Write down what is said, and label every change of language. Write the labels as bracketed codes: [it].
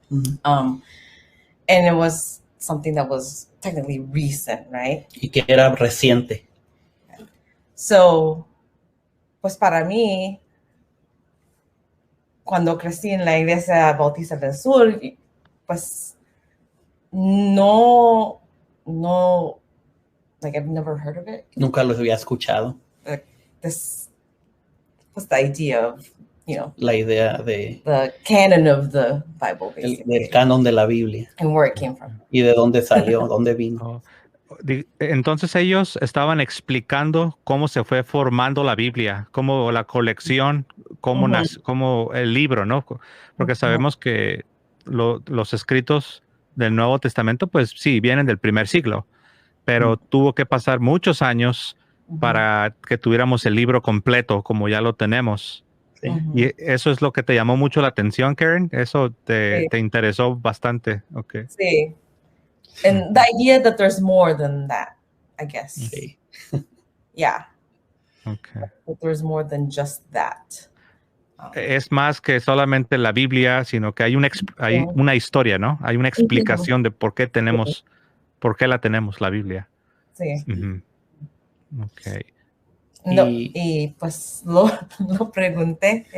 [en] And it was something that was technically recent, right? [es] Y que era reciente. So, pues para mí, cuando crecí en la Iglesia Bautista del Sur, pues [en] no, like I've never heard of it. [es] Nunca los había escuchado. [en] This was the idea of, [es] La idea de [en] the canon of the Bible, basically. [es] del canon de la Biblia. [en] And where it came from. [es] Y de dónde salió, dónde vino. Entonces ellos estaban explicando cómo se fue formando la Biblia, cómo la colección, cómo el libro, ¿no? Porque sabemos que los escritos del Nuevo Testamento, pues sí, vienen del primer siglo, pero tuvo que pasar muchos años para que tuviéramos el libro completo, como ya lo tenemos. Sí. Y eso es lo que te llamó mucho la atención, Karen. Eso te interesó bastante. [en] Okay. [es] Sí. [en] And the idea that there's more than that, I guess. [es] Sí. [en] Yeah. Okay. That there's more than just that. [es] Es más que solamente la Biblia, sino que hay una historia, ¿no? Hay una explicación de por qué la tenemos, la Biblia. Sí. [en] Okay. [es] No, y pues lo pregunté.